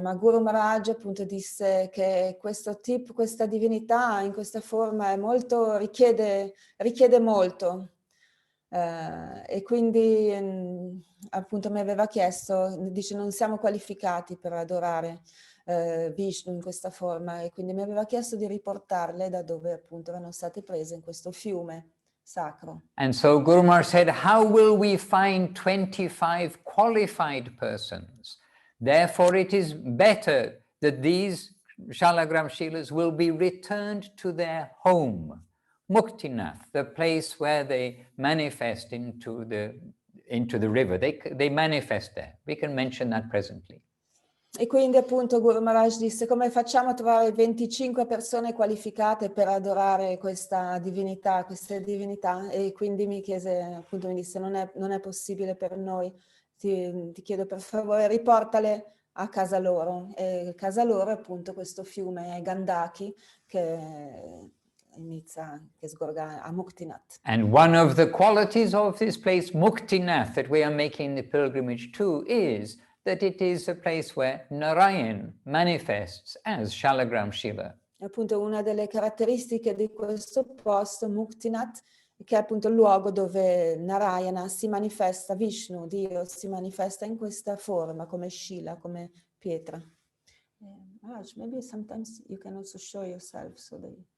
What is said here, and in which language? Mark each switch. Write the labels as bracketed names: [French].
[Italian] Ma Guru Maharaj appunto disse che questa divinità in questa forma è molto, richiede molto. E quindi appunto mi aveva chiesto, dice non siamo qualificati per adorare Vishnu in questa forma, e quindi mi aveva chiesto di riportarle da dove appunto erano state prese in questo fiume sacro. [English] And so Guru Maharaj said, how will we find 25 qualified persons? Therefore it is better that these Shalagram Shilas will be returned to their home, Muktinath, the place where they manifest into the river. They manifest there. We can mention that presently. [Italian] E quindi appunto Guru Maharaj disse: come facciamo a trovare 25 persone qualificate per adorare questa divinità, queste divinità? E quindi mi chiese, appunto mi disse: non è possibile per noi, ti chiedo per favore riportale a casa loro. E casa loro è appunto questo fiume Gandaki che inizia, che sgorga a Muktinath. [English] And one of the qualities of this place, Muktinath, that we are making the pilgrimage to, is that it is a place where Narayan manifests as Shalagram Shiva. [Italian] E appunto una delle caratteristiche di questo posto, Muktinath, che è appunto il luogo dove Narayana si manifesta, Vishnu, Dio, si manifesta in questa forma, come Shila, come pietra. [English] Raj, maybe sometimes you can also show yourself so they...